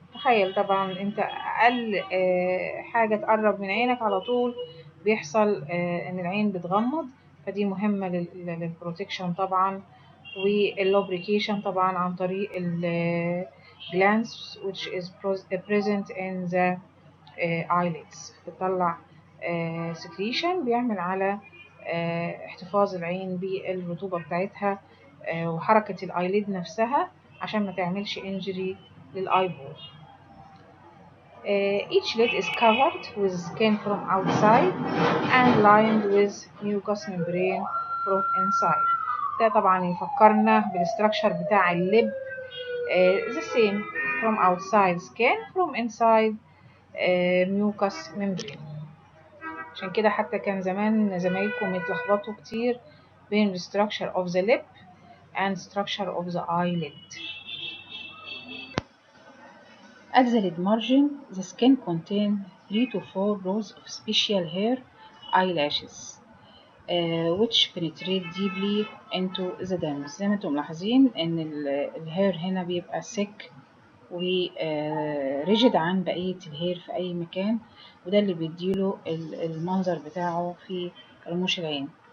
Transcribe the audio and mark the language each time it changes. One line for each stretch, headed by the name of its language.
Arabic: تخيل طبعا انت اقل حاجة تقرب من عينك على طول بيحصل ان العين بتغمض، فدي مهمة للبروتكشن طبعا، واللوبريكيشن طبعا عن طريق
English: glands which is present in the eyelids.
Arabic: بتطلع secretion بيعمل على احتفاظ العين بالرطوبة بتاعتها وحركة الايليد نفسها عشان ما تعملش injury للايبول.
English: Each lid is covered with skin from outside and lined with mucous membrane from inside.
Arabic: ده طبعا يفكرنا بالستراكشر بتاع اللب
English: the same from outside skin from inside mucous membrane.
Arabic: عشان كده حتى كان زمان زمايلكم يتلخبطوا كتير بين
English: the structure of the lip and structure of the eyelid. At the lid margin, the skin contains 3 to 4 rows of special hair eyelashes which penetrate deeply into the dermis.
Arabic: زي ما انتم ملاحظين ان الهير هنا بيبقى thick و ريجيد عن بقية الهير في أي مكان، وده اللي بيديله المنظر بتاعه في رموش العين.